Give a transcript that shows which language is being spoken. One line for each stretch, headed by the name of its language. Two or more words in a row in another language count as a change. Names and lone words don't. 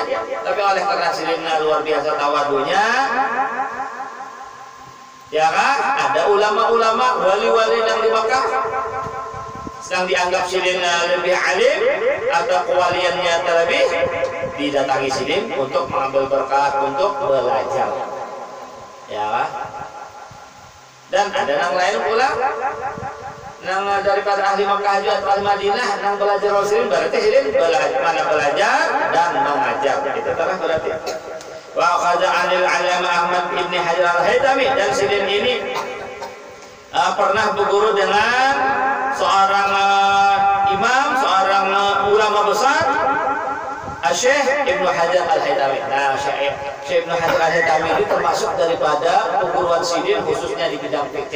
Indonesian: Tapi oleh karena Sirin luar biasa tawadhunya, ya kan? Ada ulama-ulama, wali-wali yang di Makkah sedang dianggap Sirin lebih alim atau kewaliannya terlebih, didatangi Sidin untuk mengambil berkat, untuk belajar. Ya kan?
Banjar: Dan ada yang lain pula nang daripada ahli Makkah juga atau ahli Madinah nang belajar Sidin, berarti Sidin belajar dan mengajar.
Indonesian: Itu telah berarti.
Arabic: وأخذ عن العلامة
Indonesian: Ahmad bin Hajar al-Haytami, dan Sidin ini pernah berguru dengan seorang imam, seorang ulama besar, Syekh Ibnu Hajar al-Haytami. Nah, Syekh Ibnu Hajar al-Haytami ini termasuk daripada perguruan Sidin khususnya di bidang fikih.